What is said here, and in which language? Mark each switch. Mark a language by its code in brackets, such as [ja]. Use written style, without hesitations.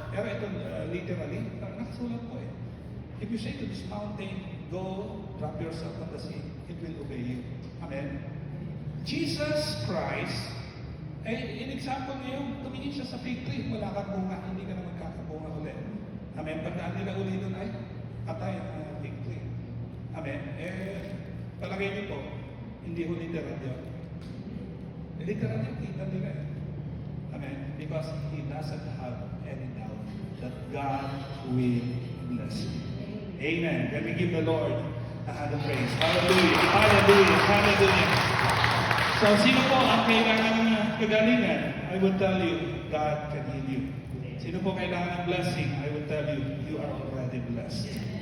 [tl] Pero ito, literally, nakasulat po [en] If you say to this mountain, go, drop yourself on the sea, it will obey you. Amen? [tl] Jesus Christ, in example ngayon, tumingin siya sa fig tree, wala kang bunga, hindi ka na magkakabunga ulit. Amen? Pagdaan nila uli doon ay, patay ang fig tree. Amen? Palagay niyo po, hindi ho literal yun. Literal yun, kita nila Amen? [en] Because he doesn't have any doubt that God will bless you. Amen. Let me give the Lord a hand of praise. Hallelujah. Hallelujah. Hallelujah. [tl] So, sino po ang kailangan ng kagalingan? [en] I will tell you, God can heal you. [tl] Sino po kailangan ng blessing? [en] I will tell you, you are already blessed.